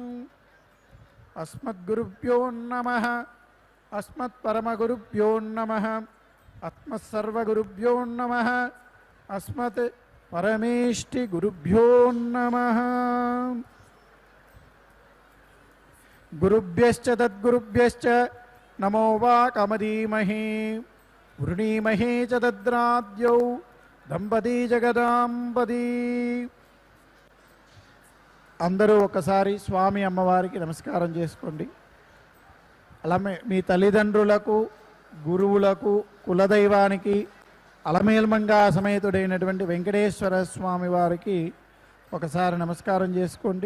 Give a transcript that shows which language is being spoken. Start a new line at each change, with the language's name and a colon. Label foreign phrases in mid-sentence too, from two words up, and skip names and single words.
Sanskrit: अस्मद्गुरुभ्यो नमः, अस्मत्परमगुरुभ्यो नमः, अस्मत्सर्वगुरुभ्यो नमः, अस्मत् परमेष्टिगुरुभ्यो नमः। गुरुभ्यश्च तद्गुरुभ्यश्च नमो वाकमदीमहे वृणीमहे च तद्राद्यौ దంపతి జగదాంబతి.
Telugu: అందరూ ఒకసారి స్వామి అమ్మవారికి నమస్కారం చేసుకోండి. అలాగే మీ తల్లిదండ్రులకు, గురువులకు, కులదైవానికి, అలమేల్మంగా సమేతుడైనటువంటి వెంకటేశ్వర స్వామి వారికి ఒకసారి నమస్కారం చేసుకోండి.